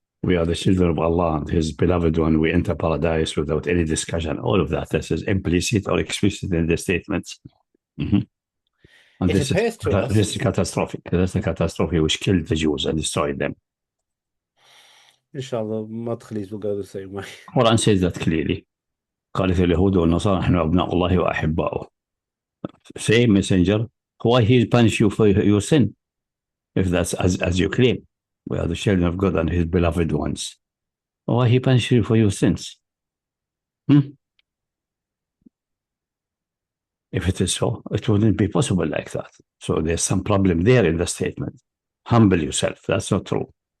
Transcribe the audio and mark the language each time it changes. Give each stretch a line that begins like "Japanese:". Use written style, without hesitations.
English: We are the children of Allah, His beloved one. We enter paradise without any discussion. All of that. This is implicit or explicit in the statements. And this is catastrophic. That's the catastrophe which killed the Jews and destroyed them. Inshallah, Madkhalis will go the same way. Quran says that clearly.
Arabic: قالت اليهود والنصارى نحن أبناء الله وأحباؤه.
English: Same messenger. Why he punish you for your sin? If that's as you claim. We are the children of God and His beloved ones. Why he punish you for your sins? If it is so, it wouldn't be possible like that. So there's some problem there in the statement. Humble yourself. That's not true.